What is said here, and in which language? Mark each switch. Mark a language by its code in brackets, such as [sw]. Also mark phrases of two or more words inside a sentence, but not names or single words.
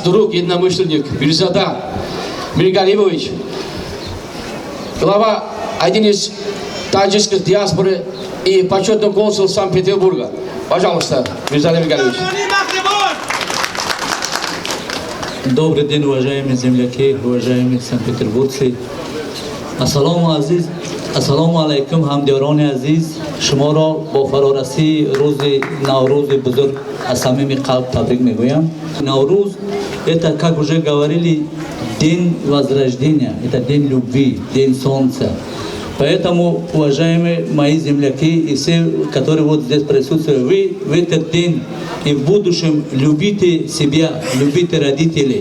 [ru] друг, единомышленник Мирзада Миргалимович, глава один из таджикской диаспоры и почетный консул Санкт-Петербурга. Пожалуйста, Мирзада Миргалимович. Добрый день, уважаемые земляки, уважаемые санкт-петербургцы. [tg] Ассаламу алейкум, ҳамдиёрони азиз. Шуморо бо фарорасии рӯзи Наврӯзи бузург аз самими қалб табрик мегӯям. [ru] Навруз – это, как уже говорили, день возрождения, это день любви, день солнца. Поэтому, уважаемые мои земляки и все, которые вот здесь присутствуют, вы в этот день и в будущем любите себя, любите родителей.